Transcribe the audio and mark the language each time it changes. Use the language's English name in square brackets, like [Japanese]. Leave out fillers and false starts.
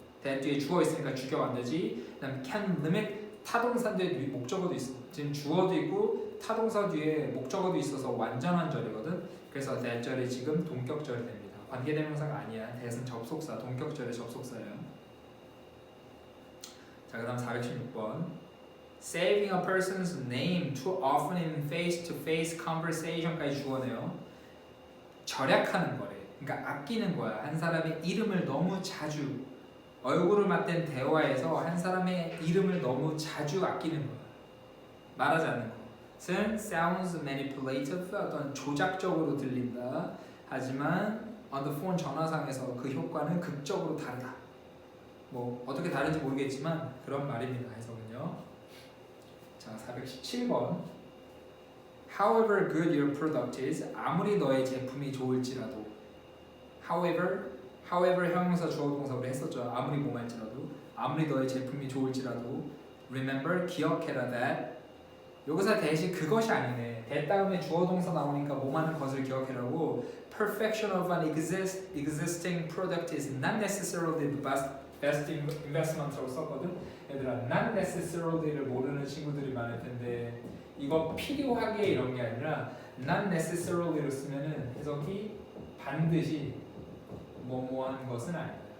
[Korean] that 뒤에 주어 있으니까 주격 안 되지. 그다음 [English] can limit [Korean] 타동사 뒤에 목적어도 있어. 지금 주어도 있고 타동사 뒤에 목적어도 있어서 완전한 절이거든. 그래서 that 절이 지금 동격절이 됩니다. 관계대명사가 아니야. that은 접속사, 동격절의 접속사예요. 자, 그다음 416번. [English] Saving a person's name too often in face-to-face conversation까지 [Korean] 주어네요. 절약하는 거래. 그러니까 아끼는 거야. 한 사람의 이름을 너무 자주 얼굴을 맞댄 대화에서 한 사람의 이름을 너무 자주 아끼는 거야. 말하지 않는 것은 [English] sounds manipulative [Korean] 어떤 조작적으로 들린다. 하지만 [English] on the phone [Korean] 전화상에서 그 효과는 극적으로 다르다. 뭐 어떻게 다른지 모르겠지만 그런 말입니다. 해석은요. 자, 417번. [English] However good your product is, [Korean] 아무리 너의 제품이 좋을지라도. however 형용사 주어 동사 우리 했었죠. 아무리 뭐할지라도, 아무리 너의 제품이 좋을지라도. remember 기억해라 that. 여기서 대신 그것이 아니네. that 다음에 주어 동사 나오니까 뭐하는 것을 기억해라고. [English] Perfection of an existing product is not necessarily the best investment라고 [Korean] 썼거든. 얘들아, [English] not necessarily [Korean] 를 모르는 친구들이 많을 텐데 이거 필요하게 이런 게 아니라 not necessarily로 쓰면은 해석이 반드시 뭐뭐한 것은 아니다.